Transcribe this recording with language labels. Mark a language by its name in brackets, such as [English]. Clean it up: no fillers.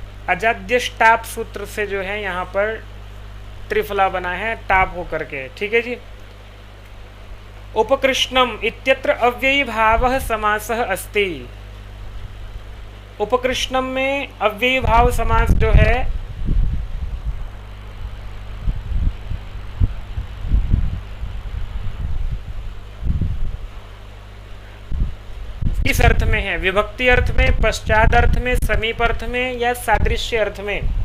[Hindi] अजाद्यष्टाप सूत्र से जो है यहाँ पर त्रिफला बना है टाप होकर के, ठीक है जी। [Sanskrit] उपकृष्णम इत्यत्र अव्ययी भावः समासः अस्ति। [Hindi] उपकृष्णम में अव्ययी भाव समास जो है किस अर्थ में है? विभक्ति अर्थ में, पश्चात अर्थ में, समीप अर्थ में या सादृश्य अर्थ में?